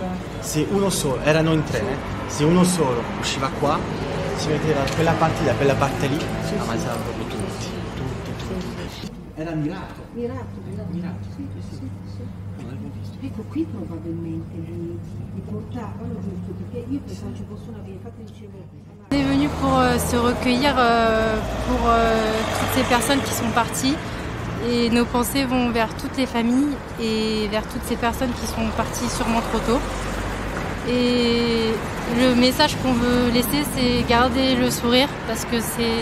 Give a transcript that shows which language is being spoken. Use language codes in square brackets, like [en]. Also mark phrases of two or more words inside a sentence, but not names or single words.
[it] Se uno solo, erano in 3, se uno solo usciva qua, si metteva da quella parte lì, ammazzava proprio tutti. Era mirato. Ecco, qui probabilmente li portavano giusto, perché io pensavo ci fosse una via, infatti dicevo... [fr] On est venu pour se recueillir pour toutes ces personnes qui sont parties et nos pensées vont vers toutes les familles et vers toutes ces personnes qui sont parties sûrement trop tôt. Et le message qu'on veut laisser, c'est garder le sourire parce que c'est...